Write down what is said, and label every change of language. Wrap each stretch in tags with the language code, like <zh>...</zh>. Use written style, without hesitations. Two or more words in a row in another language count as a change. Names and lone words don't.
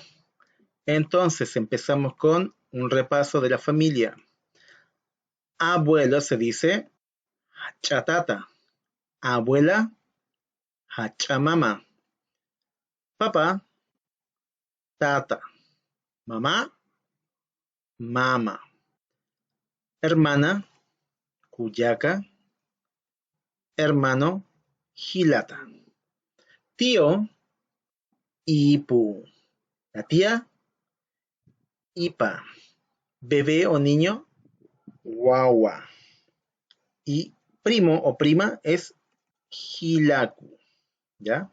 <es>Entonces empezamos con un repaso de la familia. Abuelo se dice chatata, abuela hachamama, papá tata, mamá mama, hermana cuyaca, hermano gilata, tío ipu, la tía ipa, bebé o niño guagua. Y primo o prima es hilaku, ¿ya?</es>